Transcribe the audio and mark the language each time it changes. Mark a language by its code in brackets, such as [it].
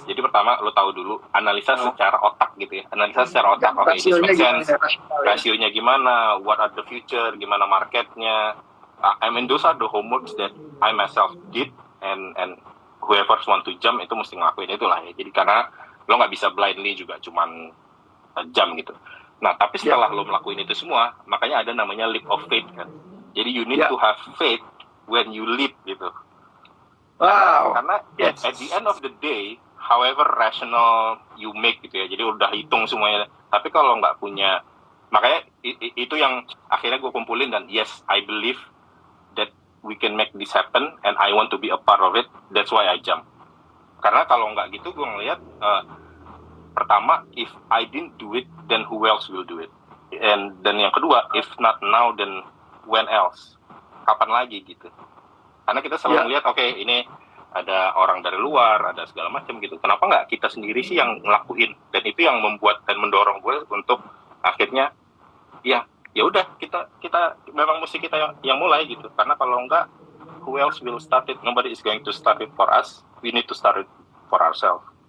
[id] Jadi pertama lo tahu dulu analisa secara otak gitu ya. Analisa secara otak. Oke, [en] this makes sense. [id] Rasionya gimana? [en] What are the future? [id] Gimana marketnya? [en] I mean those are the homeworks that I myself did, and whoever want to jump [id] itu mesti ngelakuin itulah ya. Jadi karena lo nggak bisa blindly juga cuman jump gitu. Nah tapi setelah lo melakuin itu semua, makanya ada namanya leap of faith kan. [en] Jadi you need to have faith when you leap gitu. Karena at the end of the day, however rational you make gitu ya, [id] jadi udah hitung semuanya, tapi kalau nggak punya, makanya itu yang akhirnya gue kumpulin, [en] dan yes, I believe that we can make this happen and I want to be a part of it, that's why I jump. [id] Karena kalau nggak gitu gue ngeliat, pertama, [en] if I didn't do it, then who else will do it? [id] Dan yang kedua, [en] if not now, then when else? [id] Kapan lagi gitu? Karena kita selalu melihat, oke, ini ada orang dari luar, ada segala macam gitu. Kenapa nggak kita sendiri sih yang ngelakuin? Dan itu yang membuat dan mendorong gue untuk akhirnya, ya udah kita memang mesti kita yang mulai gitu. Karena kalau enggak, [en] who else will start it? Nobody is going to start it for us. We need to start it for ourselves.